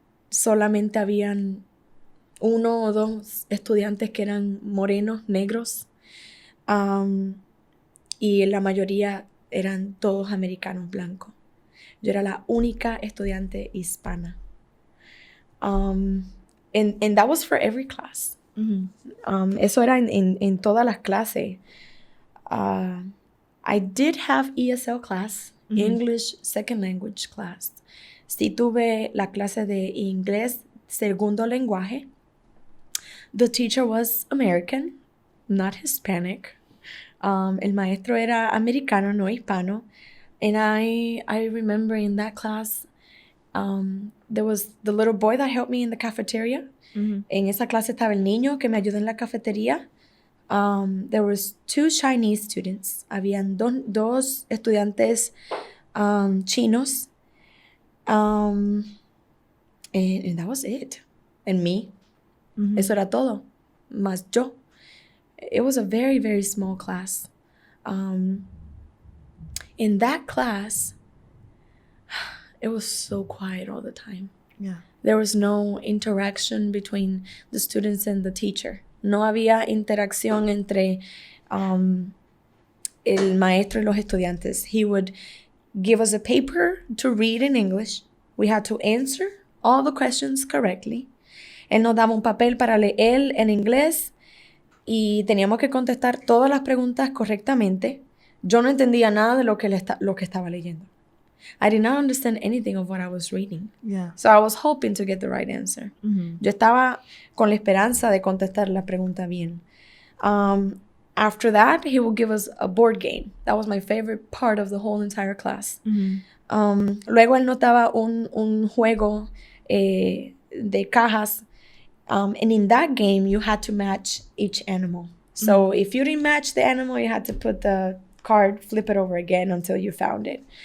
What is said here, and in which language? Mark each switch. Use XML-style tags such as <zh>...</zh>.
<es>Solamente habían 1 o 2 estudiantes que eran morenos, negros. Y la mayoría eran todos americanos blancos. Yo era la única estudiante hispana.</es> <en>And that was for every class.</en> <es>Eso era en todas las clases.</es> <en>I did have ESL class, English Second Language class.</en> <es>Sí tuve la clase de inglés segundo lenguaje.</es> <en>The teacher was American, not Hispanic.</en> <es>El maestro era americano, no hispano.</es> <en>And I remember in that class, there was the little boy that helped me in the cafeteria.</en> <es>En esa clase estaba el niño que me ayudó en la cafetería.</es> <en>There was 2 Chinese students.</en> <es>Habían dos estudiantes chinos,</es> <en>and that was it. And me. Mm-hmm.</en> <es>Eso era todo. Más yo.</es> <en>It was a very, very small class. In that class, it was so quiet all the time. Yeah. There was no interaction between the students and the teacher.</en> <es>No había interacción entre el maestro y los estudiantes.</es> <en>He would give us a paper to read in English. We had to answer all the questions correctly.</en> <es>Él nos daba un papel para leer en inglés y teníamos que contestar todas las preguntas correctamente. Yo no entendía nada de lo que estaba leyendo.</es> <en>I did not understand anything of what I was reading. Yeah. So I was hoping to get the right answer. Mm-hmm.</en> <es>Yo estaba con la esperanza de contestar la pregunta bien.</es> <en>After that, he would give us a board game. That was my favorite part of the whole entire class. Mm-hmm.</en> <es>Luego él nos daba un juego de cajas.</es> <en>And in that game, you had to match each animal. So if you didn't match the animal, you had to put the card, flip it over again until you found it.</en>